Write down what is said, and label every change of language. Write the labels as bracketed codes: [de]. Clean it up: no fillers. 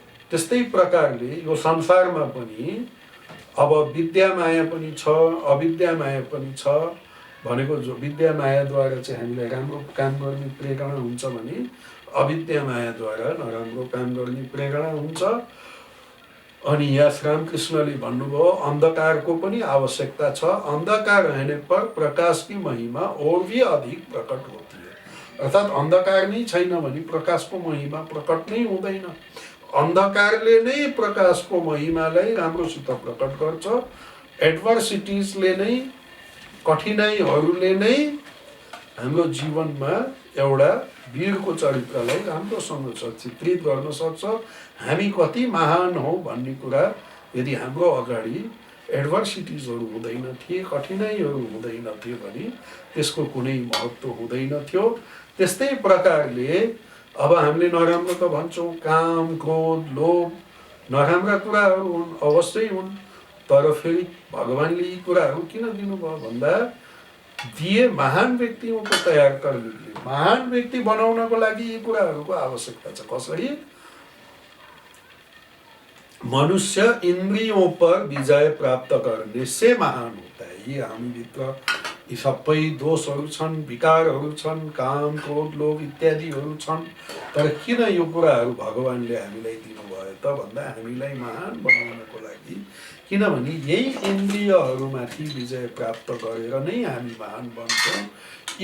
[ne] त्यस्तै प्रकारले यो संसारमा पनि अब विद्या माया पनि छ, अविद्या माया पनि छ भनेको। जो विद्या मायाद्वारा चाहिँ हामीलाई राम्रो काम गर्ने प्रेरणा हुन्छ भने अविद्या मायाद्वारा नराम्रो काम गर्ने प्रेरणा हुन्छ। अनि यहाँ रामकृष्णले भन्नुभयो अंधकारको पनि आवश्यकता छ। [hi] अंधकार रहने पर प्रकाश की महिमा और भी अधिक प्रकट होती है। [ne] अर्थात अंधकार नै छैन भने प्रकाशको महिमा प्रकट नै हुँदैन। अंधकारले नै प्रकाशको महिमालाई राम्रोसित प्रकट गर्छ। एडभर्सिटिजले नै, कठिनाइहरूले नै हाम्रो जीवनमा एउटा वीरको चरित्रलाई राम्रोसँग चित्रित गर्न सक्छ। हामी कति महान हौ भन्ने कुरा यदि हाम्रो अगाडि एडभर्सिटिजहरू हुँदैन थिए, कठिनाइहरू हुँदैन थियो भने त्यसको कुनै महत्त्व हुँदैन थियो। त्यस्तै प्रकारले अब हामीले नराम्रो त भन्छौँ, काम, क्रोध, लोभ नराम्रा कुराहरू हुन्, अवश्यै हुन्। तर फेरि भगवान्ले यी कुराहरू किन दिनुभयो भन्दा [hi] दिए महान व्यक्तियों को तयार करने के लिए। [ne] महान व्यक्ति बनाउनको लागि यी कुराहरूको आवश्यकता छ। कसरी? [hi] मनुष्य इंद्रियों पर विजय प्राप्त करने से महान होता है। [ne] ये हामीभित्र यी सबै दोषहरू छन्, विकारहरू छन्, काम, क्रोध, लोभ इत्यादिहरू छन्। तर किन यो कुराहरू भगवान्ले हामीलाई दिनुभयो त भन्दा हामीलाई महान बनाउनको लागि। किनभने यही इन्द्रियहरूमाथि विजय प्राप्त गरेर नै हामी महान बन्छौँ।